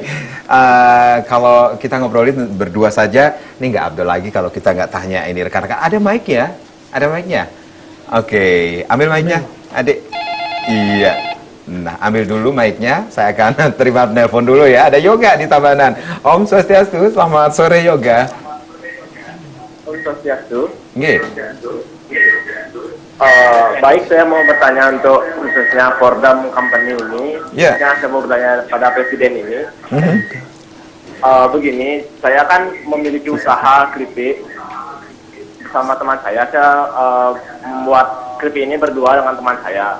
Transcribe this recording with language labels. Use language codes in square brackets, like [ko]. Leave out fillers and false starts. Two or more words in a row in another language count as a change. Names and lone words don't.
[id] Kalau kita ngobrolin berdua saja, ini nggak Abdul lagi kalau kita nggak tanya ini rekan-rekan. Ada mic ya? Ada mic-nya? Oke, ambil mic-nya, adik. Iya. Nah, ambil dulu mic-nya. Saya akan terima telepon dulu ya. Ada Yoga di Tabanan. [ban] Om Swastiastu, [id] selamat sore Yoga. [ban] Om Swastiastu. Nggih. [id] Baik, saya mau bertanya untuk khususnya Fordham Company ini. Saya mau bertanya pada Presiden ini. Begini, saya kan memiliki usaha keripik bersama teman saya. Saya membuat keripik ini berdua dengan teman saya.